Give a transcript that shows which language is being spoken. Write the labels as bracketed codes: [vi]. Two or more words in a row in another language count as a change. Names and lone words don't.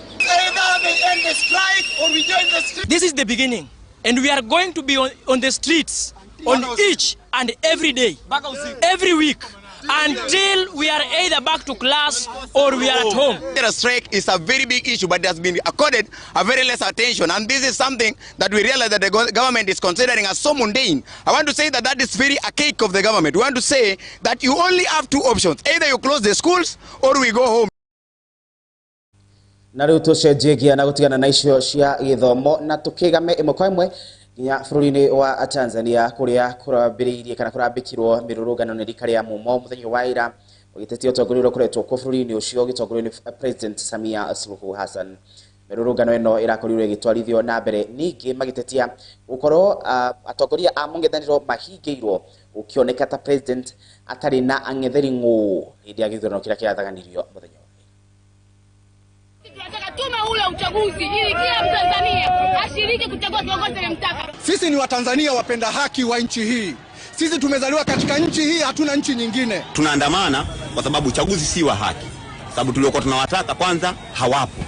[en] This is the beginning, and we are going to be on the streets on each and every day, every week, until we are either back to class or we are at home. The strike is a very big issue, but it has been accorded a very less attention, and this is something that we realize that the government is considering as so mundane. I want to say that that is very archaic of the government. We want to say that you only have two options: either you close the schools or we go home. [ki] Na riu tucenjegia na gutigana na icio cia githomo na tukigame imwe kwa imwe nginya bururi-ini wa Tanzania kuria kurambiriirie kana kurambikirwo mirurungano ni rikari ya mumo muthenya wa ira ugitetie utongoria kuretwo ku bururi-ini ucio gitongorio ni President Samia Suluhu Hassan. Mirurungano ino irakorirwo igitwarithio na mbere ningi magitetia gukorwo atongoria a mung'ethaniro mahingiirwo ukioneka ta president atari na ang'etheri ng'u hindi ya githurano kiria kirathaganirio muthenya. [sw] Tume ule uchaguzi ili kila Mtanzania ashiriki kuchagua kiongozi anayemtaka. Sisi ni Watanzania wapenda haki wa nchi hii. Sisi tumezaliwa katika nchi hii, hatuna nchi nyingine. Tunaandamana kwa sababu uchaguzi si wa haki. Sababu tuliokuwa tunawataka kwanza hawapo.